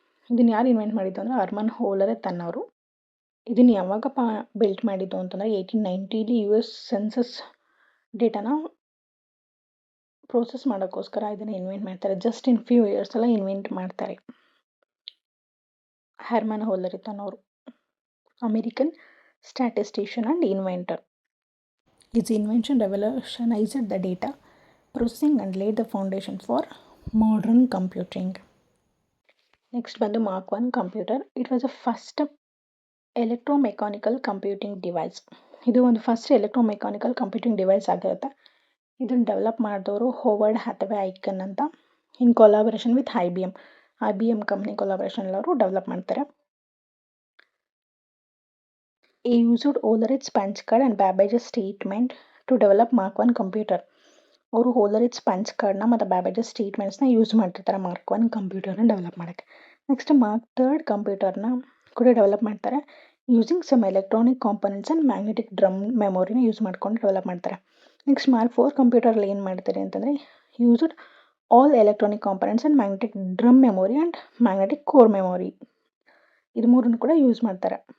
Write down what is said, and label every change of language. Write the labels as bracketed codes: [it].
[kn] ಇದನ್ನು ಯಾರು ಇನ್ವೆಂಟ್ ಮಾಡಿದ್ದು ಅಂದರೆ ಹರ್ಮನ್ ಹೋಲರಿತ್ ಅನ್ನೋರು. ಇದನ್ನು ಯಾವಾಗಪ್ಪ ಬಿಲ್ಟ್ ಮಾಡಿದ್ದು ಅಂತಂದರೆ 1890 US ಸೆನ್ಸಸ್ ಡೇಟಾನ ಪ್ರೋಸೆಸ್ ಮಾಡೋಕ್ಕೋಸ್ಕರ ಇದನ್ನು ಇನ್ವೆಂಟ್ ಮಾಡ್ತಾರೆ. [en] just in few years [kn] ಎಲ್ಲ ಇನ್ವೆಂಟ್ ಮಾಡ್ತಾರೆ ಹರ್ಮನ್ ಹೋಲರಿತ್ ಅನ್ನೋರು, American statistician and inventor. [en] His invention revolutionized the data processing and laid the foundation for modern computing. [kn] Next ಬಂದು mark 1 computer. [en] It was a first electromechanical computing device. [kn] ಇದು ಒಂದು first electromechanical computing device ಆಗಿರುತ್ತೆ. ಇದನ್ನು develop ಮಾಡಿದವರು Howard ಹ್ಯಾಥವೇ icon ಅಂತ [en] in collaboration with IBM [kn] company collaboration ಅವರು develop ಮಾಡ್ತಾರೆ. [en] He used Hollerith's punch card and Babbage's statement to develop Mark 1 computer. [kn] ಅವರು ಹೋಲರಿತ್ಸ್ punch ಕಾರ್ಡ್ನ ಮತ್ತು ಬ್ಯಾಬೇಜಸ್ ಸ್ಟೇಟ್ಮೆಂಟ್ಸ್ನ ಯೂಸ್ ಮಾಡ್ತಿರ್ತಾರೆ ಮಾರ್ಕ್ 1 ಕಂಪ್ಯೂಟರ್ನ ಡೆವಲಪ್ ಮಾಡೋಕ್ಕೆ. ನೆಕ್ಸ್ಟ್ ಮಾರ್ಕ್ 3 ಕಂಪ್ಯೂಟರ್ನ ಕೂಡ ಡೆವಲಪ್ ಮಾಡ್ತಾರೆ [en] using some electronic components [kn] and magnetic drum ಮೆಮೊರಿನ use ಮಾಡ್ಕೊಂಡು ಡೆವಲಪ್ ಮಾಡ್ತಾರೆ. ನೆಕ್ಸ್ಟ್ ಮಾರ್ಕ್ 4 ಕಂಪ್ಯೂಟರಲ್ಲಿ ಏನು ಮಾಡ್ತಾರೆ ಅಂತಂದರೆ [en] used all electronic components and magnetic drum memory and magnetic core memory, [kn] ಇದು ಮೂರನ್ನು ಕೂಡ ಯೂಸ್ ಮಾಡ್ತಾರೆ.